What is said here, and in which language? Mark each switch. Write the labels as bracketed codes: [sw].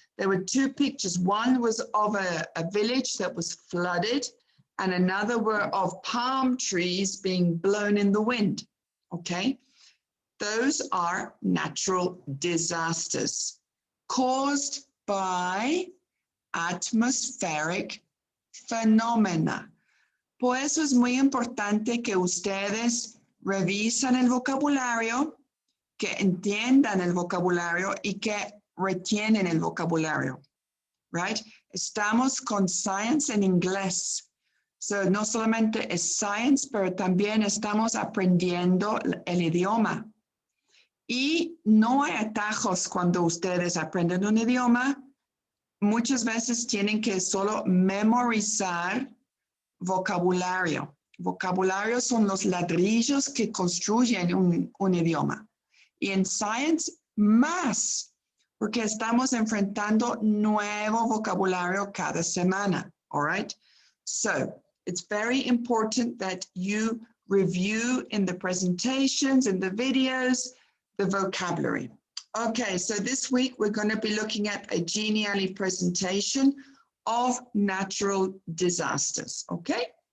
[en] There were two pictures. One was of a village that was flooded, and another were of palm trees being blown in the wind, okay? Those are natural disasters caused by atmospheric phenomena. [es] Por eso es muy importante que ustedes revisan el vocabulario, que entiendan el vocabulario y que retienen el vocabulario, right? Estamos con science en inglés. So, no solamente es science, pero también estamos aprendiendo el idioma. Y no hay atajos cuando ustedes aprenden un idioma. Muchas veces tienen que solo memorizar vocabulario. Vocabulario son los ladrillos que construyen un idioma. Y en science, más, porque estamos enfrentando nuevo vocabulario cada semana, all right? [en] So, it's very important that you review in the presentations, in the videos, the vocabulary. Okay, so this week we're going to be looking at a Genially presentation of natural disasters, okay?